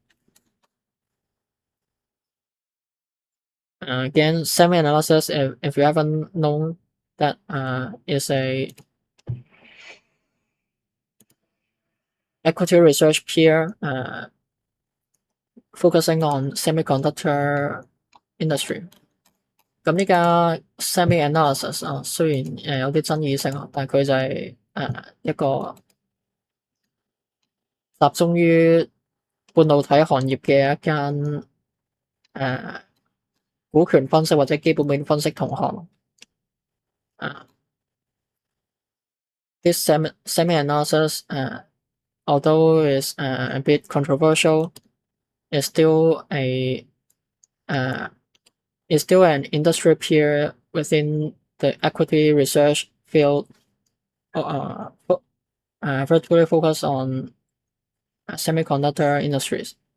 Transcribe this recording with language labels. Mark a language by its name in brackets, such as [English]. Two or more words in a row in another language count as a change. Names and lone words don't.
[English] Again, SemiAnalysis, if you haven't known, that is a equity research peer focusing on semiconductor industry. [Cantonese] 咁呢家 SemiAnalysis 雖然有啲爭議性但佢就係一個集中於半導體行業嘅一間股權分析或者基本面分析同行。 [English] This SemiAnalysis, although is a bit controversial, is still an industry peer within the equity research field, virtually focused on semiconductor industries.